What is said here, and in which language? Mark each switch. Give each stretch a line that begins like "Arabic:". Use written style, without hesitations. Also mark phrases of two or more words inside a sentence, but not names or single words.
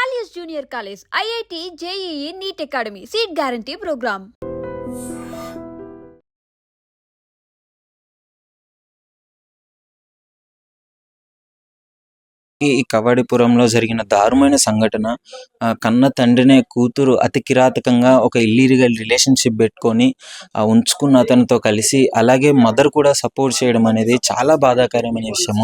English: Junior College, IIT, JEE, NEET Academy, Seat Guarantee Program.
Telugu: ఈ కబడ్డీపురంలో జరిగిన దారుణమైన సంఘటన. కన్న తండ్రినే కూతురు అతి కిరాతకంగా ఒక
English: illegal relationship
Telugu: పెట్టుకొని ఉంచుకున్న అతనితో కలిసి అలాగే మదర్ కూడా సపోర్ట్ చేయడం అనేది చాలా బాధాకరమైన విషయము.